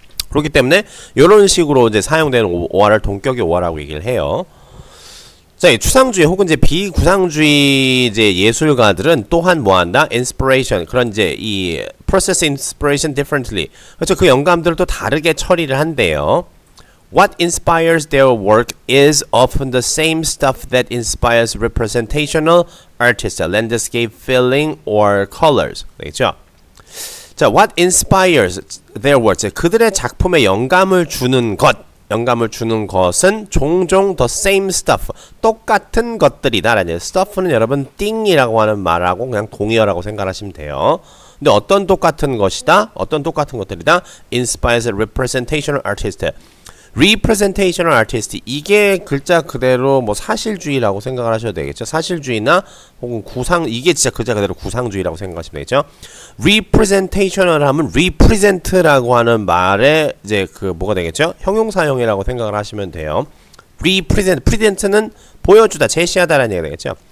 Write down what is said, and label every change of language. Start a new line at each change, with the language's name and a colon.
Korean: 그렇기 때문에 이런 식으로 이제 사용되는 오화를 동격의 오화라고 얘기를 해요. 자, 추상주의 혹은 이제 비구상주의 이제 예술가들은 또한 뭐한다? inspiration, 그런 이제 이 process inspiration differently. 그렇죠. 그 영감들을 또 다르게 처리를 한대요.
English: What inspires their work is often the same stuff that inspires representational artists, landscape feeling or colors.
Korean: 되겠죠?
English: 자, what inspires their works.
Korean: 그들의 작품에 영감을 주는 것은 종종
English: the same stuff,
Korean: 똑같은 것들이다. 라는 stuff는 여러분 thing이라고 하는 말하고 그냥 동의어라고 생각하시면 돼요. 근데 어떤 똑같은 것이다? 어떤 똑같은 것들이다?
English: inspires representational artist.
Korean: representational artist, 이게 글자 그대로 뭐 사실주의라고 생각을 하셔도 되겠죠. 사실주의나 혹은 구상, 이게 진짜 글자 그대로 구상주의라고 생각하시면 되겠죠. representational 하면 represent라고 하는 말에 이제 그 뭐가 되겠죠? 형용사형이라고 생각을 하시면 돼요. present는 보여주다, 제시하다라는 얘기가 되겠죠.